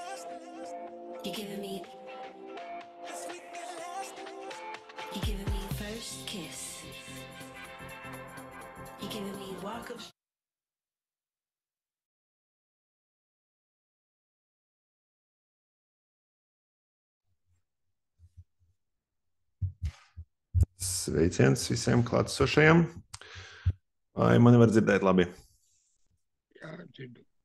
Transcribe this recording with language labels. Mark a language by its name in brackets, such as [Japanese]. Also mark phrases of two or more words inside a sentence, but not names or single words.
[English] You're giving me first kiss. You're giving me walk of [Latvian] Sveiciens visiem klātesošajiem. Vai mani var dzirdēt labi? Jā, dzirdu.